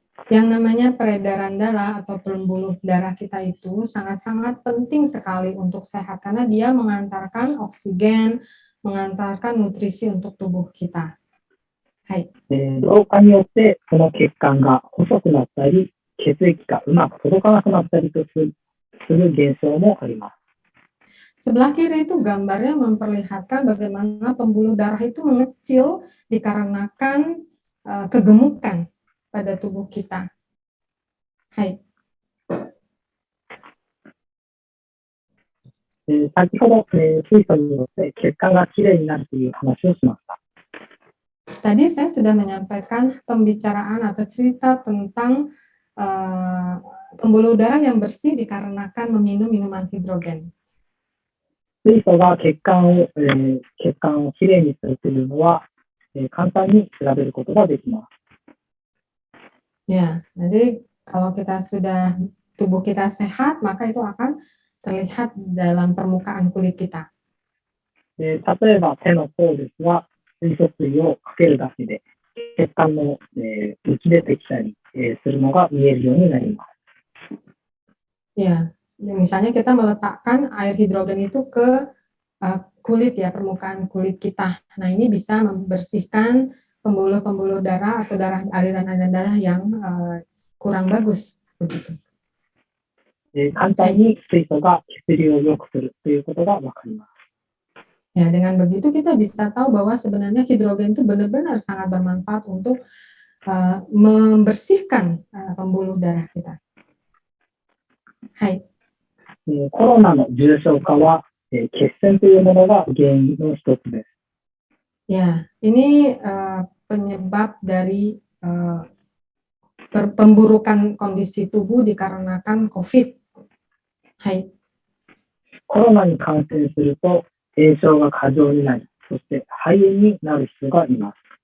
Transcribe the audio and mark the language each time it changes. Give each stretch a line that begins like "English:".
Indonesian: Yang namanya peredaran darah atau pembuluh darah kita itu sangat-sangat penting sekali untuk sehat karena dia mengantarkan oksigen, mengantarkan nutrisi untuk tubuh kita. Hai.
Japanese: 老化によってこの血管が細くなったり、血液がうまく届かなくなったりとする現象もあります。
Indonesian: Sebelah kiri itu gambarnya memperlihatkan bagaimana pembuluh darah itu mengecil dikarenakan kegemukan pada tubuh kita. Hai.
Japanese: 先ほど、水素によって血管がきれいになるという話をしました。
Indonesian: Tadi saya sudah menyampaikan pembicaraan atau cerita tentang pembuluh darah yang bersih dikarenakan meminum minuman hidrogen.
Japanese: 水素が血管をきれいにするというのは、簡単に調べることができます。
Indonesian: Ya, jadi kalau tubuh kita sehat, maka itu akan terlihat dalam permukaan kulit kita.
Japanese: 例えば手の甲ですが、水素水をかけるだけで血管の、浮き出てきたり、するのが見えるようになります。
Indonesian: Ya, misalnya kita meletakkan air hidrogen itu ke kulit ya, permukaan kulit kita. Nah, ini bisa membersihkan pembuluh-pembuluh darah atau aliran-aliran darah yang kurang bagus begitu.
Japanese: 簡単に水素が血流を良くするということがわかります。
Indonesian: Ya, dengan begitu kita bisa tahu bahwa sebenarnya hidrogen itu benar-benar sangat bermanfaat untuk membersihkan pembuluh darah kita. Hai.
Japanese: コロナの重症化は、血栓というものが原因の一つです。
Indonesian: Ya, ini penyebab dari pemburukan kondisi tubuh dikarenakan COVID. Hai.
Japanese: コロナに感染すると炎症が過剰になり、そして肺炎になる人がいます。